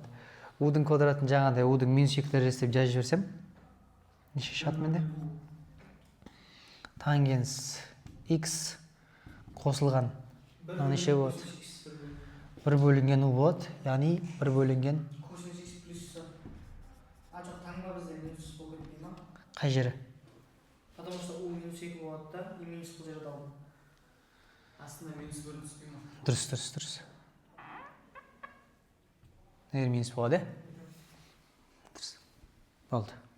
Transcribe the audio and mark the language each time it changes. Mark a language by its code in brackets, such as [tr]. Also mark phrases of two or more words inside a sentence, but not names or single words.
[kk] U-дің квадратын жаңағыдай u-дің минус 2 дәрежесі деп жазып жіберсем, неше шығады менде? Тангенс x қосылған. Мына неше болады? 1 бөлінген u болады, яғни 1 бөлінген косинус x плюс жоқ таңба бізде минус болып кетпей ма? қай жері? [ru] Потому что [kk] u минус 2 болады да, и минус бұл жерде алдым. Астында минус 1 түспей ма? Дұрыс. Егер минус болады, дұрыс. Болды.